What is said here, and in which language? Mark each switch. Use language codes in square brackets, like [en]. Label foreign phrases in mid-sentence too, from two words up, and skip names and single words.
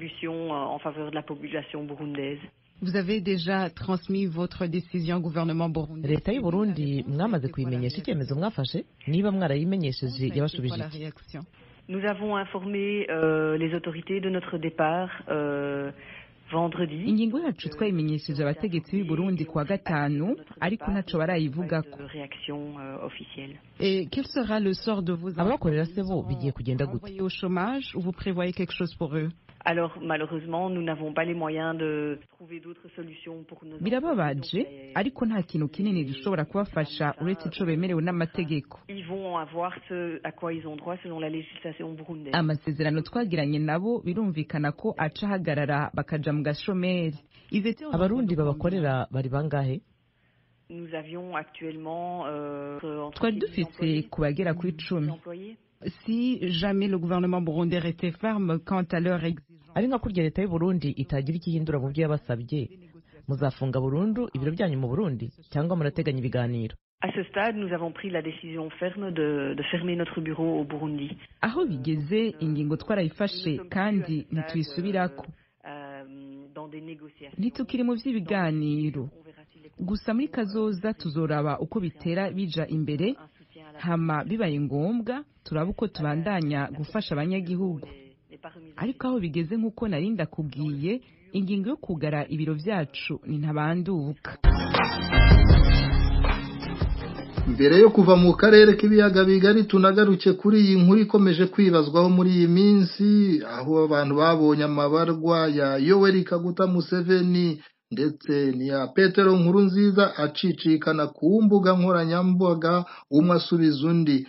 [fr] Vous avez déjà transmis votre décision au gouvernement burundais. [rw] Leta y'u Burundi mwamaze kuyimenyesha icyemezo mwafashe? Niba mwarayimenyesheje yabashubije iki? [fr] Nous avons informé les autorités de notre départ vendredi. [rw] Ingingo yacu twayimenyesheje abategetsi b'i Burundi kuwa gatanu ariko ntaco barayivugako. [fr] Et quel sera le sort de vos [rw] abakorera se bo bigiye kugenda gute? [fr] au chômage ou vous prévoyez quelque chose pour eux? Alors malheureusement nous n'avons pas les moyens de trouver d'autres solutions pour nos [rw] birababaje ariko nta kintu kinini gishobora kubafasha uretse ico bemerewe n'amategeko. [fr] Ils vont avoir ce à quoi ils ont droit selon la législation burundaise. [rn] Amasezerano twagiranye nabo birumvikana ko aca hagarara bakaja mu gashomeri. Abarundi babakorera bari bangahe? [fr] Nous avions actuellement [rn] twari dufise kubagera kuri 10. [fr] Si jamais le gouvernement burundais restait ferme quant à leur exigence. [rw] Ari nka kurya leta y'u Burundi itagira ikihindura mu byo yabasabye, muzafunga burundu ibiro byanyu mu Burundi cyangwa murateganya ibiganiro? [fr] À ce stade, nous avons pris la décision ferme de fermer notre bureau au Burundi. [rw] Aho bigeze ingingo twarayifashe kandi ntitwisubirako. [rn] Nitukiri mu vy'ibiganiro. Gusa muri kazoza tuzoraba uko bitera bija imbere. Hama bibaye ngombwa turaba uko tubandanya gufasha abanyagihugu. Ariko aho bigeze nk'uko narinda kubwiye ingingo yo kugara ibiro vyacu ni ntabanduka. [rw] Mbere yo kuva mu karere k'ibiyaga bigari tunagaruke kuri iyi nkuru ikomeje kwibazwaho muri iyi minsi aho abantu babonye amabarwa ya Yoweri Kaguta Museveni ndetse niya Petero Nkurunziza acicikana ku mbuga nkoranyambaga umwe asubiza undi.